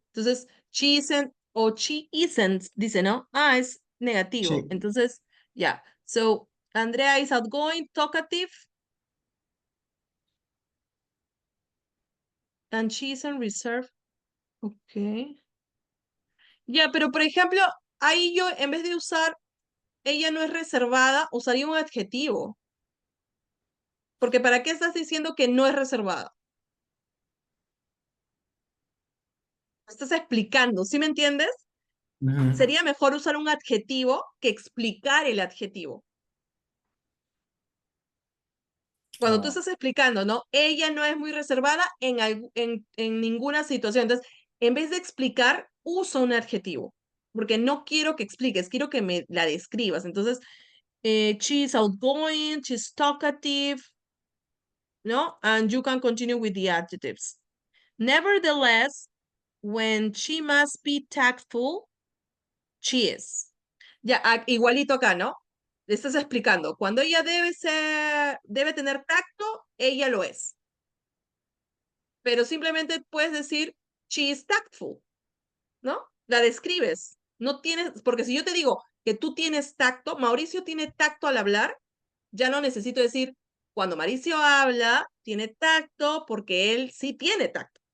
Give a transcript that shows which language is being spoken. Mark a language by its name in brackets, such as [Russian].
[Spanish] Entonces, [English] she isn't [Spanish] o she isn't, dice, ¿no? Ah, es negativo. Sí. Entonces, ya. [English] So, Andrea is outgoing, talkative, and she isn't reserved. Ok. [Spanish] Ya, pero por ejemplo, ahí yo, en vez de usar ella no es reservada, usaría un adjetivo. Porque ¿para qué estás diciendo que no es reservada? Estás explicando, ¿sí me entiendes? Ujú. Sería mejor usar un adjetivo que explicar el adjetivo. Cuando tú Ah, estás explicando, ¿no? Ella no es muy reservada en ninguna situación. Entonces, en vez de explicar, usa un adjetivo. Porque no quiero que expliques, quiero que me la describas. Entonces, [English] she's outgoing, she's talkative, [Spanish] ¿no? [English] And you can continue with the adjectives. Nevertheless, when she must be tactful, she is. [Spanish] Ya, igualito acá, ¿no? Le estás explicando. Cuando ella debe tener tacto, ella lo es. Pero simplemente puedes decir, [English] she is tactful, [Spanish] ¿no? La describes. No tienes, porque si yo te digo que tú tienes tacto, Mauricio tiene tacto al hablar, ya no necesito decir, cuando Mauricio habla, tiene tacto porque él sí tiene tacto.